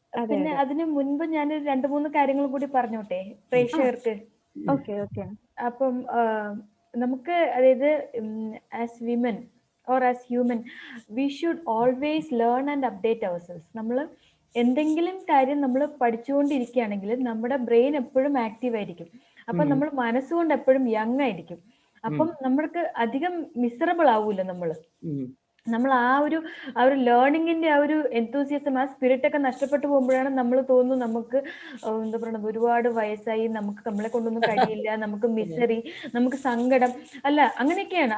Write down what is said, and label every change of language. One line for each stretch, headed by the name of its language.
Malayalam: പിന്നെ അതിന് മുൻപ് ഞാൻ 2-3 കാര്യങ്ങൾ കൂടി പറഞ്ഞോട്ടെ പ്രേക്ഷകർക്ക്.
English: Okay. അപ്പം നമുക്ക്, അതായത് as women or as human we should always learn and update ourselves.
Malayalam: നമ്മൾ എന്തെങ്കിലും കാര്യം നമ്മൾ പഠിച്ചുകൊണ്ടിരിക്കുകയാണെങ്കിൽ നമ്മുടെ ബ്രെയിൻ എപ്പോഴും ആക്റ്റീവ് ആയിരിക്കും. അപ്പം നമ്മൾ മനസ്സുകൊണ്ട് എപ്പോഴും യങ് ആയിരിക്കും. അപ്പം നമ്മൾക്ക് അധികം മിസറബിൾ ആവൂല. നമ്മൾ ആ ഒരു ലേണിങ്ങിന്റെ ആ ഒരു എന്തൂസിയസം, ആ സ്പിരിറ്റ് ഒക്കെ നഷ്ടപ്പെട്ടു പോകുമ്പോഴാണ് നമ്മൾ തോന്നുന്നു നമുക്ക് എന്താ പറയുന്നത്, ഒരുപാട് വയസ്സായി, നമുക്ക് നമ്മളെ കൊണ്ടൊന്നും കഴിയില്ല, നമുക്ക് മിസറി, നമുക്ക് സങ്കടം. അല്ല, അങ്ങനെയൊക്കെയാണ്.